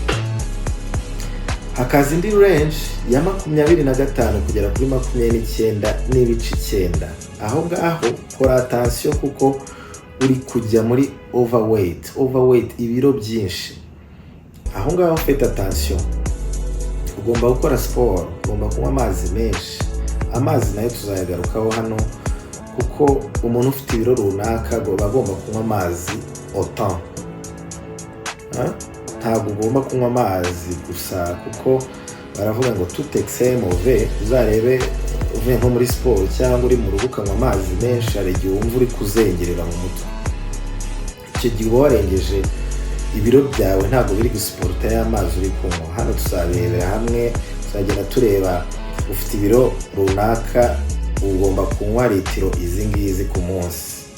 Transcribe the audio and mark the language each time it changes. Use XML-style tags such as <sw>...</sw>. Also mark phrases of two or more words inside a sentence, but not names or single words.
<rw>Hakaza indi range ya 25 kugera kuri 29.9. Aho ngaho kora attention kuko uri kujya muri overweight, ibiro byinshi. Aho ngaho</rw> <fr>faites attention,</fr> <rw>ugomba gukora siporo, ugomba kunywa amazi menshi. Amazi nayo tuzayagarukaho hano, kuko umuntu ufite ibiro runaka agomba kunywa amazi autant. Ntabwo ugomba kunywa amazi gusa, kuko baravuga ngo</rw> <fr>tout excès mauvais.</fr> <rw>Uzarebe uvuye nko muri siporo cyangwa uri mu rugo ukanywa amazi menshi, hari igihe wumva uri kuzengerera mu mutwe. Icyo gihe uba warengeje ibiro byawe, ntabwo biri gusiporuta y'amazi uri kunywa. Hano tuzarebera hamwe, tuzagenda tureba ufite ibiro runaka ugomba kunywa litiro izi ngizi ku munsi.</rw>